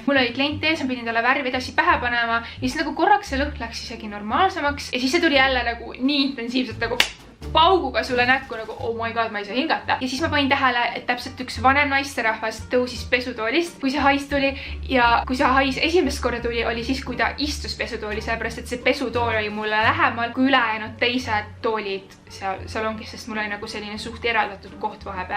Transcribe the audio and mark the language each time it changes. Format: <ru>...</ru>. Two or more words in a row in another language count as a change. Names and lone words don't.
<et>Mul oli klient ees, ma pidin talle värvi edasi pähe panema ja siis nagu korraks see lõhn läks isegi normaalsemaks ja siis see tuli jälle nagu nii intensiivselt nagu pauguga sulle näkku nagu</et> <en>oh my god,</en> <et>ma ei saa hingata. Ja siis ma panin tähele, et täpselt üks vanem naisterahvas tõusis pesutoolist, kui see hais tuli ja kui see hais esimest korda tuli, oli siis, kui ta istus pesutooli, sellepärast et see pesutool oli mulle lähemal kui ülejäänud teised toolid seal salongis, sest mul oli nagu selline suht eraldatud koht vahepeal.</et>